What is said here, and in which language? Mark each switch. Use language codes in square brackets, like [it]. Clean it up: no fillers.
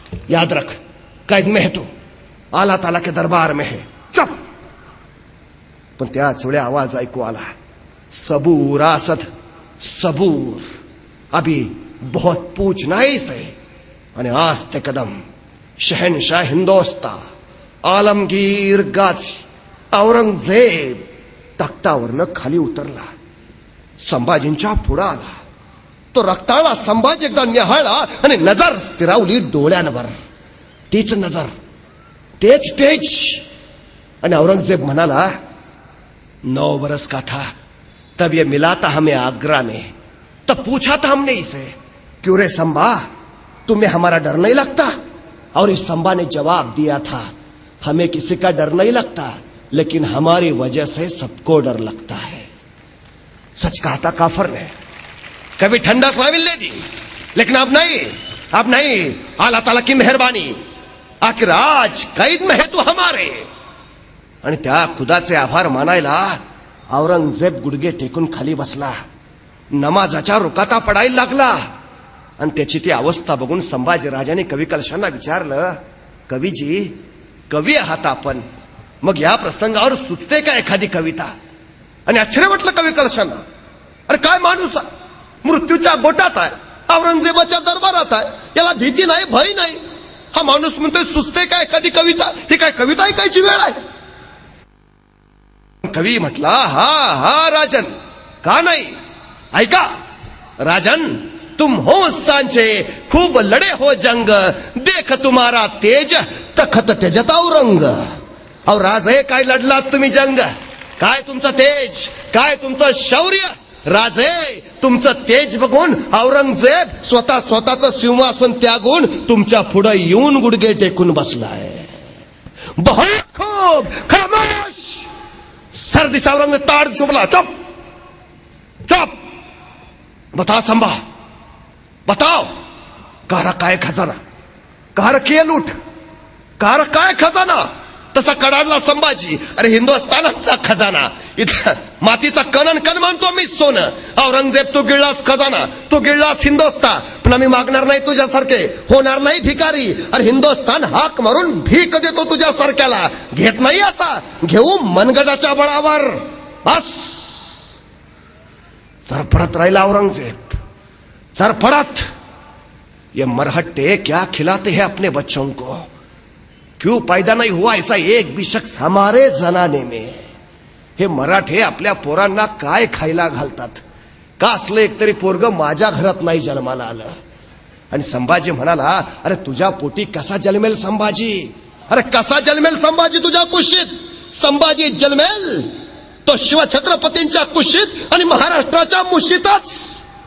[hi] याद रख, कैद में है तू, आला ताला के दरबार में है, चप. [mr] पण त्याच वेळी आवाज ऐकू आला, [hi] सबूर आसद, सबूर, अभी बहुत पूछना है इसे. [mr] आणि आज ते कदम शहनशाह हिंदोस्ता, आलमगीर गाझी, औरंगजेब तख्तावरनं खाली उतरला. संभाजींच्या पुढं आला. तो रक्ताळा संभाजी एकदा निहाळला आणि नजर स्थिरावली डोळ्यांवर. तीच नजर, तेच तेज. आणि औरंगजेब म्हणाला, [hi] 9 बरस का था तब ये मिला था हमें आगरा में, तब पूछा था हमने इसे, क्यों रे संभा, तुम्हें हमारा डर नहीं लगता? और इस संभा ने जवाब दिया था, हमें किसी का डर नहीं लगता, लेकिन हमारी वजह से सबको डर लगता है. सच कहा था काफर ने, कभी ठंडक ना मिलने दी, लेकिन अब नहीं, अब नहीं. अल्लाह ताला की मेहरबानी, आखिर आज कैद में है तू हमारे. [mr] आणि त्या खुदाचे आभार मानायला औरंगजेब गुडघे टेकून खाली बसला. नमाजाच्या रुकाता पडायला लागला. आणि त्याची ती अवस्था बघून संभाजी राजाने कवी कलशांना विचारलं, कवीजी, कवी आहात आपण, मग या प्रसंगावर सुचते का एखादी कविता? आणि आश्चर्य वाटलं कवी कलशांना. अरे काय माणूस आहे, मृत्यूच्या गोटात आहे, औरंगजेबाच्या दरबारात आहे, याला भीती नाही, भय नाही. हा माणूस म्हणतोय सुचते का एखादी कविता? ही काय कविता ऐकायची वेळ आहे? कवी म्हटला, हा हा राजन, का नाही, ऐका. [hi] राजन, तुम हो सांचे, खूब लड़े हो जंग, देख तुम्हारा तेज, तखत तेजत औरंग. [mr] और राजे, काय लढलात तुम्ही जंग, काय तुमचं तेज, काय तुमचं शौर्य. राजे, तुमचं तेज बघून औरंगजेब स्वतःचं सिंहासन त्यागून तुमच्या पुढे येऊन गुडघे टेकून बसलाय. [hi] बहुत खूब, खामोश. [mr] सर्दी से औरंगजेब ताड़ झुकला. चुप चुप. [hi] बता संभा, बताओ, कहा रखा है खजाना, कहा रखी है लूट, कहा रखा है खजाना. [mr] तसा कडाडला संभाजी. अरे हिंदुस्थानाचा खजाना, इथं मातीचा कणन कण मानतो मी सोनं. औरंगजेब, तू गिळलास खजाना, तू गिळलास हिंदुस्थान, पण आम्ही मागणार नाही तुझ्यासारखे, होणार नाही भिकारी. अरे हिंदुस्थान हाक मारून भीक देतो तुझ्यासारख्याला, घेत नाही असा, घेऊ मनगडाच्या बळावर. बस. सरपडत राहिला औरंगजेब, सरपड़त. [hi] ये मरहट्टे क्या खिलाते हैं अपने बच्चों को? क्यों पैदा नहीं हुआ ऐसा एक भी शख्स हमारे जनाने में? [mr] हे मराठे आपल्या पोरांना काय खायला घालतात? का असलं एकतरी पोरग माझ्या घरात नाही जन्माला आलं? आणि संभाजी म्हणाला, अरे तुझ्या पोटी कसा जन्मेल संभाजी? अरे कसा जन्मेल संभाजी तुझ्या कुशीत? संभाजी जन्मेल तो शिवछत्रपतींच्या कुशीत आणि महाराष्ट्राच्या मुशीतच.